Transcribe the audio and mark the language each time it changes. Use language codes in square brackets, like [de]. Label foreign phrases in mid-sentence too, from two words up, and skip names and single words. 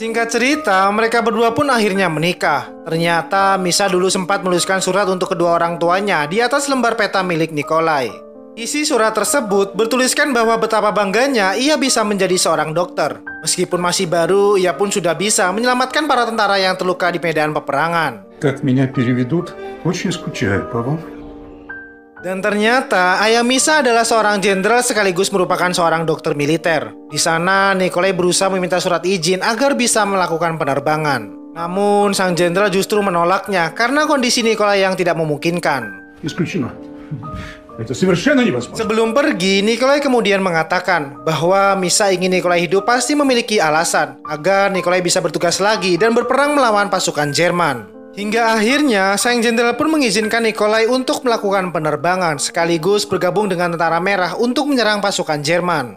[id] Singkat cerita, mereka berdua pun akhirnya menikah. Ternyata Misa dulu sempat menuliskan surat untuk kedua orang tuanya di atas lembar peta milik Nikolai. Isi surat tersebut bertuliskan bahwa betapa bangganya ia bisa menjadi seorang dokter. Meskipun masih baru, ia pun sudah bisa menyelamatkan para tentara yang terluka di medan peperangan. [ru] Как меня переведут? Очень скучаю по вам. [id] Dan ternyata ayah Misa adalah seorang jenderal sekaligus merupakan seorang dokter militer. Di sana, Nikolai berusaha meminta surat izin agar bisa melakukan penerbangan. Namun, sang jenderal justru menolaknya karena kondisi Nikolai yang tidak memungkinkan. [ru] Исключено. Это совершенно невозможно. [id] Sebelum pergi, Nikolai kemudian mengatakan bahwa Misa ingin Nikolai hidup pasti memiliki alasan agar Nikolai bisa bertugas lagi dan berperang melawan pasukan Jerman. Hingga akhirnya, sang jenderal pun mengizinkan Nikolai untuk melakukan penerbangan sekaligus bergabung dengan Tentara Merah untuk menyerang pasukan Jerman.